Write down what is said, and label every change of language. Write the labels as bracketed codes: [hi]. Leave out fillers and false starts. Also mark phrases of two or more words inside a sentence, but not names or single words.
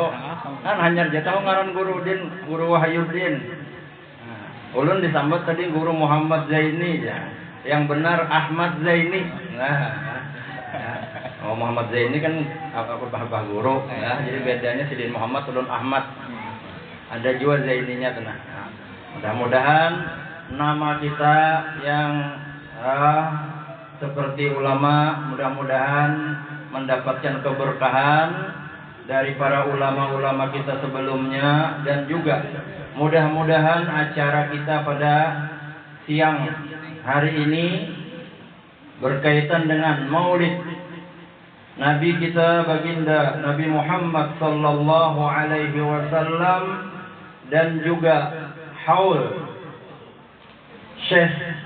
[bjn] Kan hanyar dia tahu ngaran Guru Din, Guru Wahyudin. [id] Nah. [bjn] Ulun disambut tadi Guru Muhammad Zaini ya. [id] Yang benar Ahmad Zaini. Nah. Oh Muhammad Zaini kan apa guru ya. [bjn] Jadi bedanya Sidin Muhammad ulun Ahmad. [id] Ada juga Zaininya tenang. Nah, mudah-mudahan nama kita yang seperti ulama mudah-mudahan mendapatkan keberkahan dari para ulama-ulama kita sebelumnya dan juga mudah-mudahan acara kita pada siang hari ini berkaitan dengan Maulid Nabi kita baginda Nabi Muhammad [ar] صلى الله عليه وسلم [id] dan juga haul Syekh